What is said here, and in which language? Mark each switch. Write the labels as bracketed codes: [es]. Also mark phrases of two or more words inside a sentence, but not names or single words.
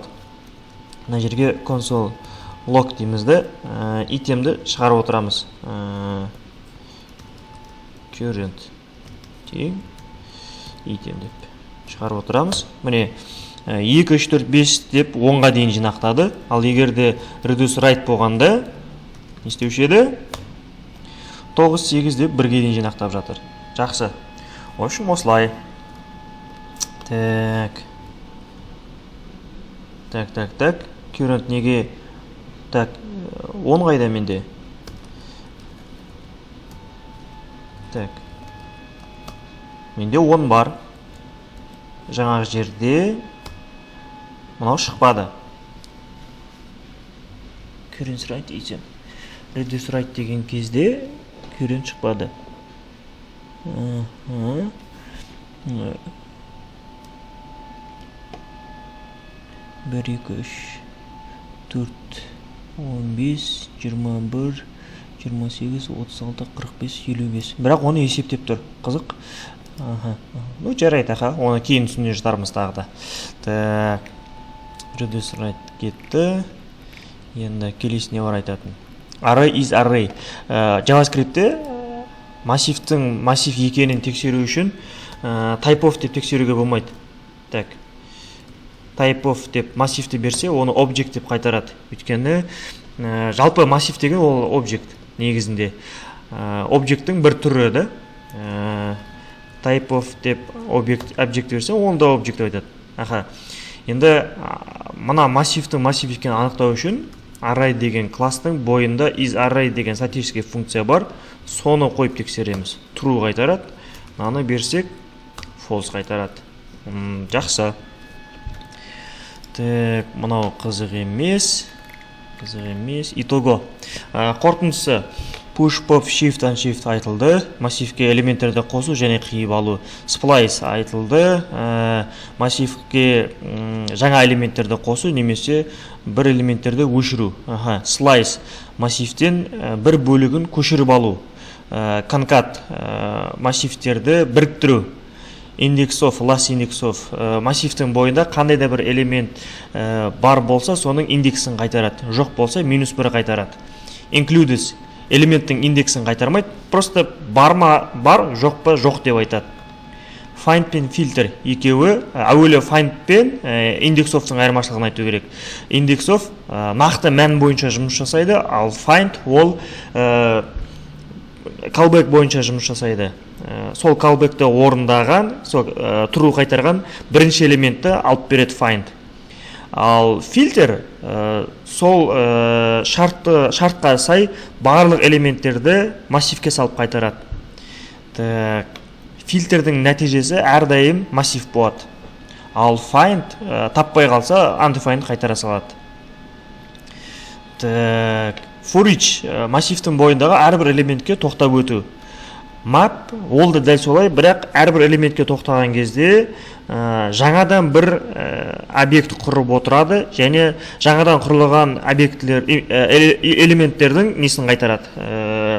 [kk] Мына жерге [en] console log [kk] деймізді, итемді шығарып отырамыз. Current. итем деп шығарып отырамыз. Міне 2, 3, 4, 5 деп 10-ға дейін жинақтады. Ал егерде [en] reduce right [kk] болғанда не істеуші еді? 9, 8 деп 1-ге дейін жинақтап жатыр. Жақсы. [ru] В общем, [kk] осылай. Так. Current неге? Так, 10 қайда менде? Так. Менде 10 бар. Жаңағы жерде мынау шықпады. [en] Current right [kk] итем. [en] Reduce right [kk] деген кезде current шықпады. 1, 2, 3, 4, 15, 21, 28, 36, 45, 55. Бірақ оны есептеп тұр. Қызық. Ну, жарайды, оны кейін түсіне жатармыз тағы да. Так. [en] Reduce right [kk] кетті. Енді келесіне бар айтатын. [en] Array is array. [kk] JavaScript'те массивтің массив екенін тексеру үшін [en] type of [kk] деп тексеруге болмайды. Так. [en] Type of [kk] деп массивті берсе, оны object деп қайтарады. Өйткені жалпы массив деген ол object негізінде. Object'тің бір түрі да. [en] Type of [kk] деп object берсе, оны да object айтады. Енді мына массивтің массив екенін анықтау үшін array деген кластың бойында [en] is array [kk] деген статический функция бар. Соны қойып тексереміз. True қайтарады. Мынаны берсек false қайтарады. Жақсы. Так, мынау қызық емес. Итого. Қорытындысы [en] push, pop, shift, unshift [kk] айтылды. Массивке элементтерді қосу және қиып алу. Splice айтылды. Массивке жаңа элементтерді қосу немесе бір элементтерді өшіру. Slice массивтен бір бөлігін көшіріп алу. Concat массивтерді біріктіру. [en] Index of, last index of [kk] массивтің бойында қандай да бір элемент бар болса, соның индексін қайтарады. Жоқ болса, -1 қайтарады. Includes элементтің индексін қайтармайды, просто бар ма бар, жоқ па жоқ деп айтады. Find пен filter екеуі әуелі find пен [en] index of- [kk] тың айырмашылығын айту керек. [en] Index of [kk] нақты мән бойынша жұмыс жасайды, ал find ол callback бойынша жұмыс жасайды. Сол callback'ті орындаған, сол true қайтарған бірінші элементті алып береді find. Ал filter сол шартқа сай барлық элементтерді массивке салып қайтарады. Фильтрдің нәтижесі әрдайым массив болады. Ал find таппай қалса undefined қайтара салады. [en] For each [kk] массивтің бойындағы әрбір элементке тоқтап өту. Map ол да дәл солай, бірақ әрбір элементке тоқтаған кезде жаңадан бір объект құрып отырады және жаңадан құрылған объектілер элементтердің несін қайтарады.